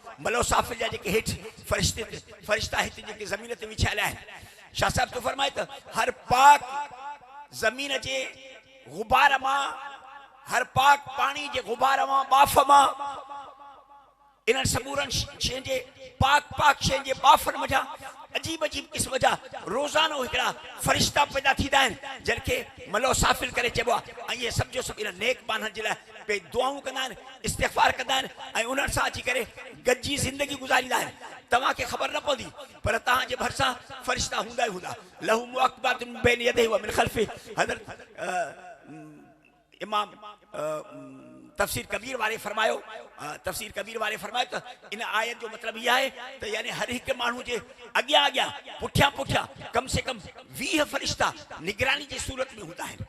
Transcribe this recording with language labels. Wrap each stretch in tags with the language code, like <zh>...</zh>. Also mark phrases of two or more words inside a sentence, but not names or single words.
<sd>मलो साफ़िल जा जेके हेठि फ़रिश्ता हिते जेके ज़मीन ते विछायल आहिनि, शाह साहिब तो फरमाए त हर पाक ज़मीन जे गुबार मां, हर पाक पाणी जे गुबार मां, बाफ़ मां, इन्हनि समूरनि शयुनि जे पाक शयुनि जे बाफ़नि मथां अजीब क़िस्म जा रोज़ानो हिकिड़ा फ़रिश्ता पैदा थींदा आहिनि जिनखे मलो साफ़िल करे चइबो आहे। ऐं इहे सभु जो सभु इन नेक माण्हुनि जे लाइ पे दुआऊं कंदा आहिनि, इस्तिग़फ़ार कंदा आहिनि ऐं उन्हनि सां अची करे गॾिजी ज़िंदगी गुज़ारींदा आहिनि। तव्हांखे ख़बर न पवंदी पर तव्हांजे भरिसां फ़रिश्ता हूंदा ई हूंदा।</sd> <ar>لَهُ مُعَقِّبَاتٌ مِنْ بَيْنِ يَدَيْهِ وَمِنْ خَلْفِهِ.</ar> <sd>हज़रत इमाम तफ़सीर कबीर वारे फरमायो त इन आयत जो मतिलबु इहा आहे त यानी हर हिकु माण्हू जे अॻियां अॻियां पुठियां पुठियां कम से कम 20 फ़रिश्ता निगरानी जी सूरत में हूंदा आहिनि।</sd>